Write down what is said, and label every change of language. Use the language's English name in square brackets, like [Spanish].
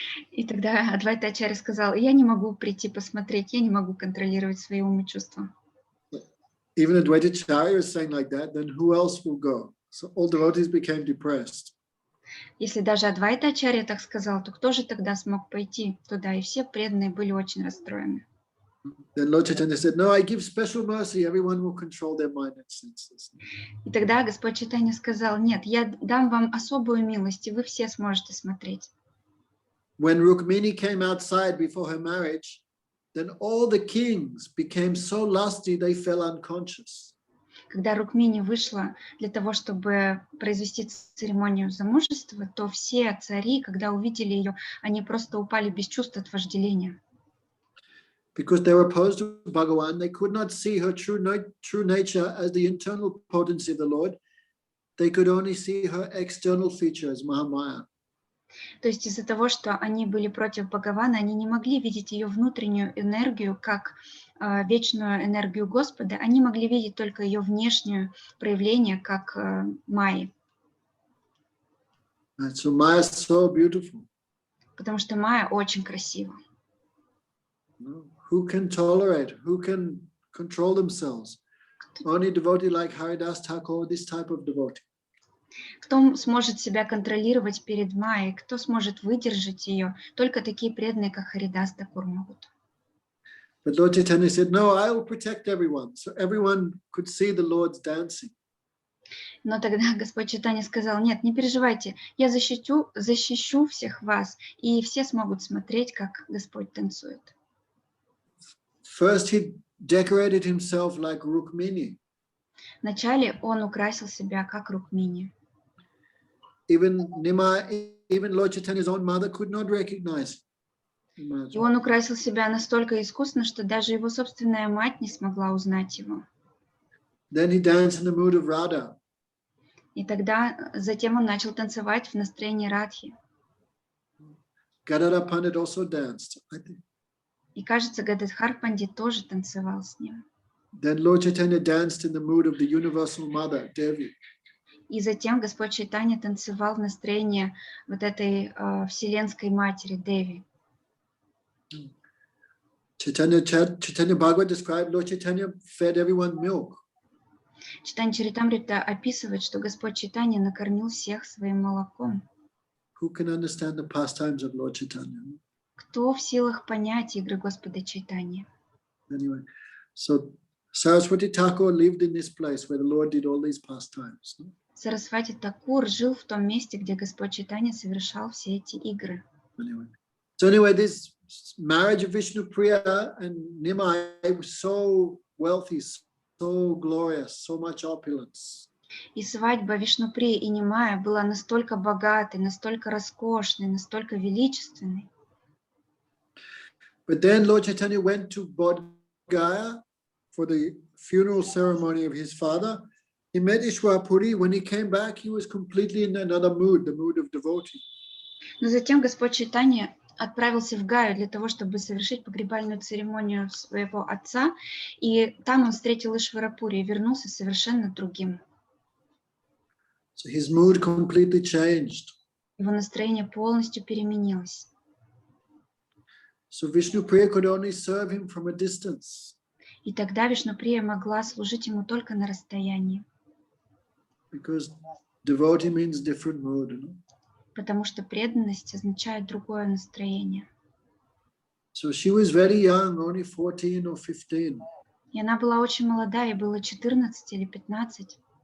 [Russian] И тогда Адвайтачарья сказал, я не могу прийти посмотреть, я не могу контролировать свои умы и чувства. [English] Even Advaitacharya is saying like that, then who else will go? So all devotees became depressed. [Russian] Если даже Адвайтачарья так сказал, то кто же тогда смог пойти туда? И все преданные были очень расстроены. [English] Then Lord Chaitanya said, no, I give special mercy. Everyone will control their mind and senses. [Russian] И тогда Господь Чайтанья сказал: нет, я дам вам особую милость, и вы все сможете смотреть. [English] When Rukmini came outside before her marriage, then all the kings became so lusty they fell unconscious. [Russian] Когда Рукмини вышла для того, чтобы произвести церемонию замужества, то все цари, когда увидели ее, они просто упали без чувств от вожделения. [English] Because they were opposed to Bhagavan, they could not see her true nature as the internal potency of the Lord. They could only see her external features, Mahamaya. [Russian] То есть из-за того, что они были против Бхагавана, они не могли видеть ее внутреннюю энергию как вечную энергию Господа, они могли видеть только ее внешнее проявление как Майи. [English] So Maya is so beautiful. [Russian] Потому что Майя очень красива. [English] Who can tolerate? Who can control themselves? Only devotee like Haridas Thakur, this type of devotee. [Russian] Кто сможет себя контролировать перед Майей? Кто сможет выдержать ее? Только такие преданные, как Харидас Такур, могут. [English] But Lord Chaitanya said, no, I will protect everyone. So everyone could see the Lord's dancing. [Russian] Но тогда Господь Чайтанья сказал: нет, не переживайте, я защищу всех вас, и все смогут смотреть, как Господь танцует. [English] First he decorated himself like Rukmini. [Russian] Вначале он украсил себя как Рукмини. [English] Even Lord Chaitanya's own mother could not recognize him. [Russian] И он украсил себя настолько искусно, что даже его собственная мать не смогла узнать его. [English] Then he danced in the mood of Radha. [Russian] И тогда затем он начал танцевать в настроении Радхи. [English] Gadadhar Pandit also danced, I think. [Russian] И кажется, Гададхар Пандит тоже танцевал с ним. [English] Then Lord Chaitanya danced in the mood of the universal mother, Devi. [Russian] И затем Господь Чайтанья танцевал в настроении вот этой вселенской матери Деви. [English] Chaitanya Bhagavad described Lord Chaitanya fed everyone milk. [Russian] Чайтанья Чаритамрита описывает, что Господь Чайтанья накормил всех своим молоком. [English] Who can understand the pastimes of Lord Chaitanya? [Russian] Кто в силах понять игры Господа Чайтаньи? [English] Anyway, so Saraswati Thakur lived in this place where the Lord did all these pastimes. [Russian] Сарасвати Такур жил в том месте, где Господь Чайтанья совершал все эти игры. [English] Anyway, this marriage of Vishnu Priya and Nimai was so wealthy, so glorious, so much opulence. [Russian] И свадьба Вишнуприи и Нимая была настолько богатой, настолько роскошной, настолько величественной. [English] But then Lord Chaitanya went to Bodh Gaya for the funeral ceremony of his father. He met Ishwarpuri. When he came back, he was completely in another mood, the mood of devotee. [Russian] Но затем Господь Чайтанья отправился в Гаю для того, чтобы совершить погребальную церемонию своего отца, и там он встретил Ишварапури и вернулся совершенно другим. [English] So his mood completely changed. [Russian] Его настроение полностью переменилось. [English] So Vishnupriya could only serve him from a distance. [Russian] И тогда Вишнуприя могла служить ему только на расстоянии. [English] Because devotee means different mood, you know? [Russian] Потому что преданность означает другое настроение. [English] So she was very young, only 14 or 15. [Russian] И она была очень молода, ей было 14 или 15.